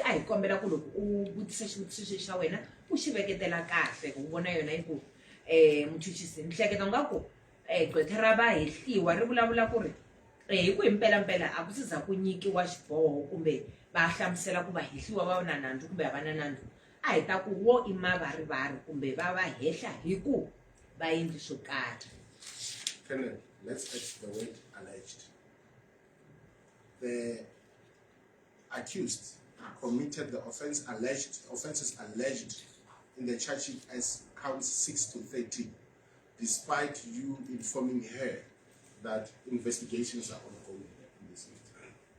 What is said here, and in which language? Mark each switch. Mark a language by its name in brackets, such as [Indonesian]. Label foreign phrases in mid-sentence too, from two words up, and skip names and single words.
[Tsonga] a hi kombela ku loko u vutisa xivutiso xexi xa wena u xi veketela kahle ku vona yona hi ku muchuchisi ni hleketa nga ku gqwetha ra vahehliwa ri vulavula ku ri hi ku hi mpelampela a ku se za ku nyikiwa xiboho kumbe va hlamusela ku vahehliwa va na nandzu kumbe a va na nandzu a hi ta ku wo i mavarivari kumbe va va hehla hi ku va endli swo karhi. [English] Colonel, let's add the word alleged. The accused committed the offenses alleged in the charge sheet as counts 6 to 13, despite you informing her that investigations are ongoing in this matter.